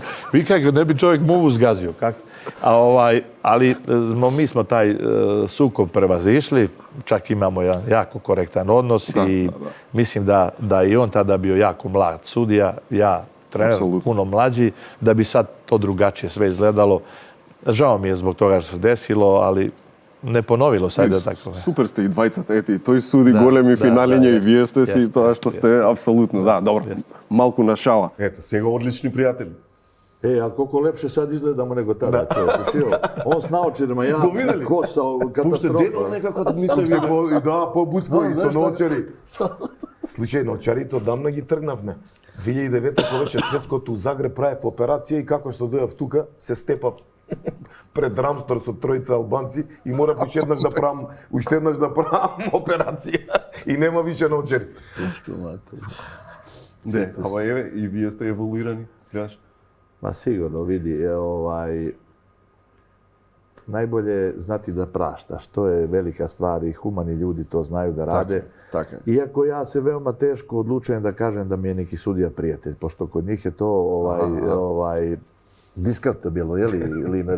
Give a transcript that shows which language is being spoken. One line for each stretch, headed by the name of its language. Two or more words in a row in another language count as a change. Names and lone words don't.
Serbian: Vi kako ne bi čovjek muvu zgazio, kako? Ali mi smo taj sukob prevazišli, čak imamo jedan jako korektan odnos i mislim da i on tada bio jako mlad sudija, ja trener, puno mlađi, da bi sad to drugačije sve izgledalo. Žao mi je zbog toga što se desilo, ali
Macedonian: не поновило се да така. Супер сте и двајцата, ето и тој суди големи финалиња и вие сте си тоа што сте апсолутно, да, добро. Малку на шала. Ето, сега одлични пријатели.
Serbian: А колко лепше сад изгледamo nego tada. Он с наочарima, ја
Macedonian: го видели? Коса, Пуште катастрофа. дедо некако да ми се види. Да, по-буцко и со наочари. Случај, наочарите одамна ги тргнавме. 2009 кога беше светското у Загреб правев операција и како што дојав тука, се степав пред Рамстор со тројца албанци и морав уште еднаш да правам операција и нема више наочари. Не, ама еве и вие сте еволуирани, гледаш?
Serbian: Ma sigurno, vidi, najbolje je znati da praštaš. To je velika stvar i humani ljudi to znaju da rade. Tako. Iako ja se veoma teško odlučujem da kažem da mi je neki sudija prijatelj, pošto kod njih je to diskutabilno, je li, Limer?